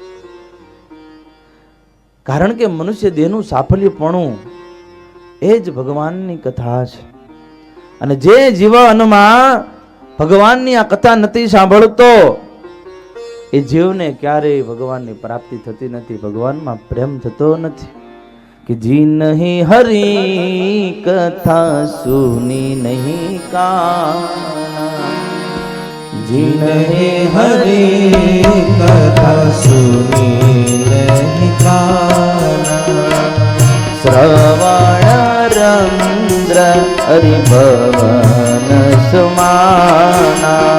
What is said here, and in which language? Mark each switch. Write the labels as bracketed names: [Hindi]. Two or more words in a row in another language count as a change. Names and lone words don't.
[Gujarati] કારણ કે મનુષ્ય દેહનું સાફલ્યપણું એ જ ભગવાનની કથા છે. અને જે જીવનમાં ભગવાનની આ કથા નથી સાંભળતો એ જીવને ક્યારેય ભગવાનની પ્રાપ્તિ થતી નથી, ભગવાનમાં પ્રેમ થતો નથી. [Awadhi] कि जी नहीं हरि कथा सुनी नहीं काना, जी नहीं हरि कथा सुनी नहीं काना, श्रवण रंद्र हरिभवन समाना,